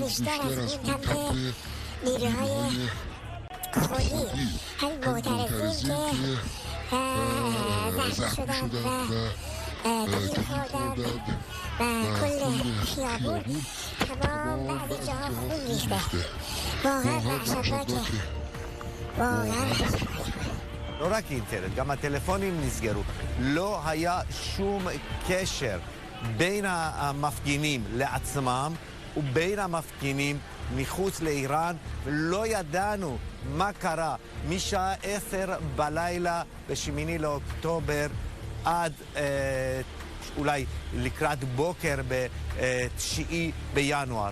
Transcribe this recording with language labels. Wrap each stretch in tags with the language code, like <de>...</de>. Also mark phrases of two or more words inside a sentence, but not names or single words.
<fa>بیشتر از این سمت نیروهای خودی همین معترضین که زخمی شدند و تیر خوردند و کل خیابون تمام بعضی جاها خون ریخته. واقعا وحشتناکه، واقعا وحشتناکه.</fa> <he>לא רק אינטרנט, גם הטלפונים נסגרו. לא היה שום קשר בין המפגינים לעצמם ובין המפגינים מחוץ לאיראן. לא ידענו מה קרה משעה 10 בלילה ב8 לאוקטובר עד אולי לקראת בוקר ב9 בינואר.</he>